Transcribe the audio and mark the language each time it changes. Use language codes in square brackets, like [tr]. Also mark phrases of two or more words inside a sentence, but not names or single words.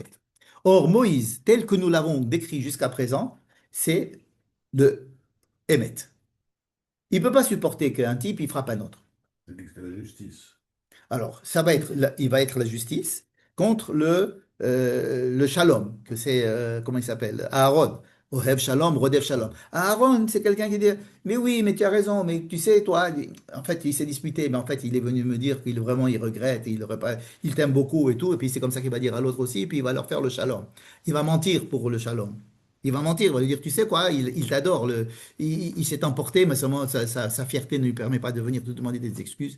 [fr] Or, Moïse, tel que nous l'avons décrit jusqu'à présent, c'est le Hémet. Il ne peut pas supporter qu'un type, il frappe un autre. C'est la justice. Alors, il va être la justice contre le shalom, que c'est, comment il s'appelle? Aaron. [he] אוהב שלום, רודף שלום. [fr] Aaron, c'est quelqu'un qui dit, mais oui, mais tu as raison, mais tu sais, toi, en fait, il s'est disputé, mais en fait, il est venu me dire qu'il vraiment, il regrette, il t'aime beaucoup et tout, et puis c'est comme ça qu'il va dire à l'autre aussi, et puis il va leur faire le shalom. Il va mentir pour le shalom. Il va mentir, il va lui dire, tu sais quoi, il t'adore, il s'est emporté, mais seulement sa fierté ne lui permet pas de venir te demander des excuses.